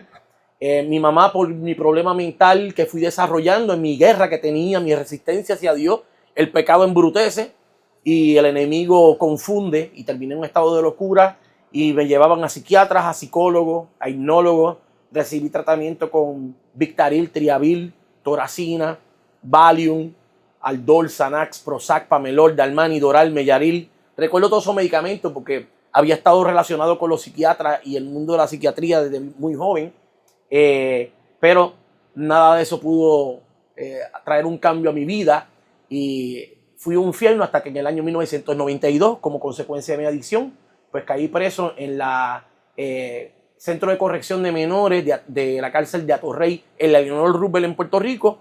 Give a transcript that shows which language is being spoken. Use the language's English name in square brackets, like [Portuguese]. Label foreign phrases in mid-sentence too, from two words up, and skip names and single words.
[Spanish] Mi mamá, por mi problema mental que fui desarrollando en mi guerra que tenía, mi resistencia hacia Dios, el pecado embrutece y el enemigo confunde, y terminé en un estado de locura y me llevaban a psiquiatras, a psicólogos, a hipnólogos. Recibí tratamiento con Victaril, Triavil, Toracina, Valium, Aldol, Xanax, Prozac, Pamelor, Dalmani, Doral, Mellaril. Recuerdo todos esos medicamentos porque había estado relacionado con los psiquiatras y el mundo de la psiquiatría desde muy joven. Pero nada de eso pudo traer un cambio a mi vida y fui un infierno hasta que en el año 1992, como consecuencia de mi adicción, pues caí preso en la Centro de Corrección de Menores de la cárcel de Atorrey en la Leonor Roosevelt en Puerto Rico.